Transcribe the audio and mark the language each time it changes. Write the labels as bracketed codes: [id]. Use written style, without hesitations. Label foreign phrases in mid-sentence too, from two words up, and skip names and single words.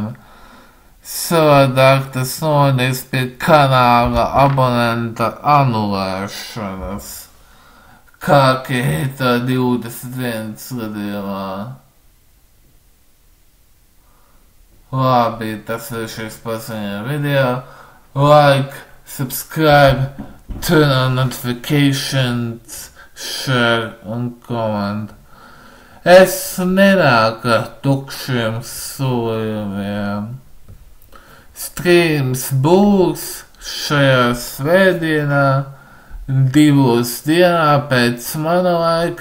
[lv] Savādāk tas nonāks pie kanāla abonenta anulēšanas, kā Keita 21 gadījumā. Labi, tas ir šis paziņojuma video. [en] Like, subscribe, turn on notifications, share un comment. [lv] Es nenāku ar tukšiem solījumiem. Streams būs šajā svētdienā, 2 dienā pēc mana laika.